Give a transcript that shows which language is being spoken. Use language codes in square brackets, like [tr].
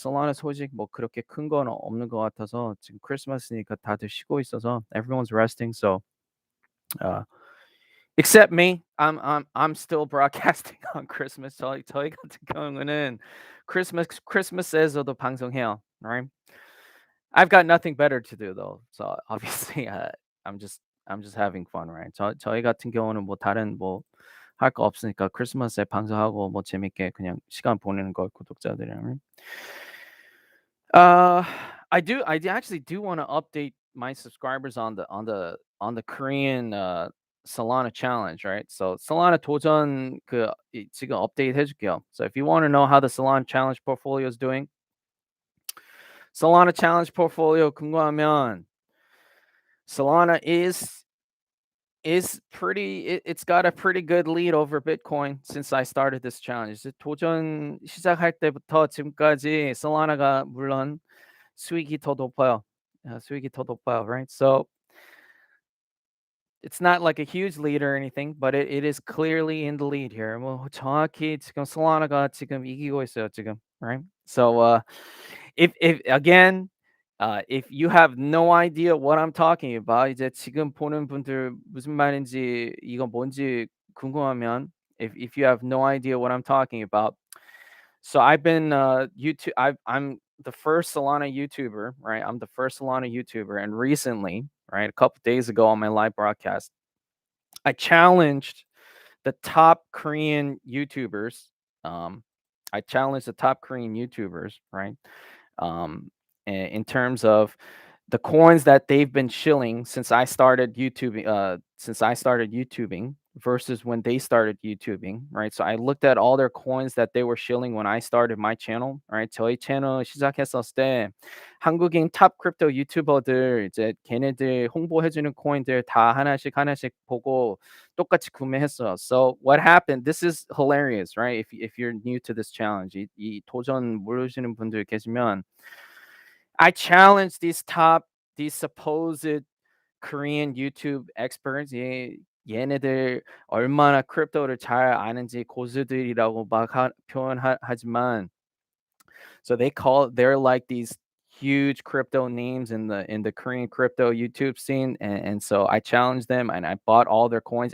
[ko] Solana 소식 뭐 그렇게 큰 건 없는 것 같아서 지금 크리스마스니까 다들 쉬고 있어서 [en] everyone's resting. So uh except me, I'm still broadcasting on Christmas. [ko] 저희 같은 경우는 크리스마스에서도 방송해요. [en] Right? I've got nothing better to do though. So obviously I'm just I'm just having fun, right? [ko] 저희 같은 경우는 뭐 다른 뭐 할 거 없으니까 크리스마스에 방송하고 뭐 재밌게 그냥 시간 보내는 거 구독자들이랑. [en] Uh, actually do want to update my subscribers on the Korean Solana challenge, right? [ko] So Solana 도전 지금 업데이트 해줄게요. [en] So if you want to know how the Solana challenge portfolio is doing, [ko] Solana challenge portfolio 궁금하면 [en] Solana is it's got a pretty good lead over Bitcoin since I started this challenge. [ko] 이제 도전 시작할 때부터 지금까지 Solana가 물론 수익이 더 높아요. 수익이 더 높아요, right? [en] So it's not like a huge lead or anything, but it is clearly in the lead here. [ko] 뭐 정확히 지금 Solana가 지금 이기고 있어요, 지금, right? [en] So if again, if you have no idea what I'm talking about, [ko] 이제 지금 보는 분들 무슨 말인지 이거 뭔지 궁금하면 [en] if you have no idea what I'm talking about, so I've been YouTube. I'm the first Solana YouTuber, right? I'm the first Solana YouTuber, and recently, right, a couple days ago on my live broadcast, I challenged the top Korean YouTubers. Um, I challenged the top Korean YouTubers, right? In terms of the coins that they've been shilling since I started YouTubing versus when they started YouTubing, right? So I looked at all their coins that they were shilling when I started my channel, right? [ko] 저희 채널 시작했었을 때 한국인 탑 크립토 유튜버들 이제 걔네들 홍보해주는 코인들 다 하나씩 하나씩 보고 똑같이 구매했어요. [en] So what happened? This is hilarious, right? If you're new to this challenge, [ko] 이 도전 모르시는 분들 계시면 [en] I challenge these supposed Korean YouTube experts. [ko] 얘네들 얼마나 크립토를 잘 아는지 고수들이라고 막 표현하지만 [en] so they're like these huge crypto names in the Korean crypto YouTube scene, and so I challenged them and I bought all their coins.